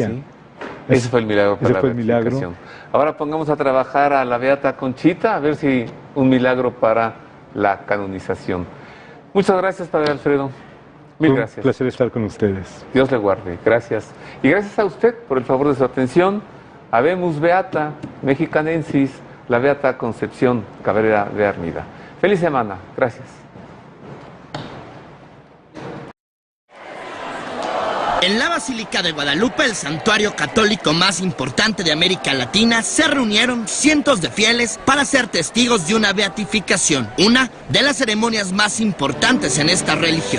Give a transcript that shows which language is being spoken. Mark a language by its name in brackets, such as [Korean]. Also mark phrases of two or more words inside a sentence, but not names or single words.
[Spanish] ¿Ah, sí? Ese fue el milagro. Ese para la fue el milagro. beatificación. Ahora pongamos a trabajar a la Beata Conchita, a ver si un milagro para la canonización. Muchas gracias, Padre Alfredo. Mil Fue un gracias. placer estar con ustedes. Dios le guarde. Gracias. Y gracias a usted por el favor de su atención. [Latin] Habemus beata mexicanensis, [Spanish] la Beata Concepción Cabrera de Armida. Feliz semana. Gracias. En la Basílica de Guadalupe, el santuario católico más importante de América Latina, se reunieron cientos de fieles para ser testigos de una beatificación, una de las ceremonias más importantes en esta religión.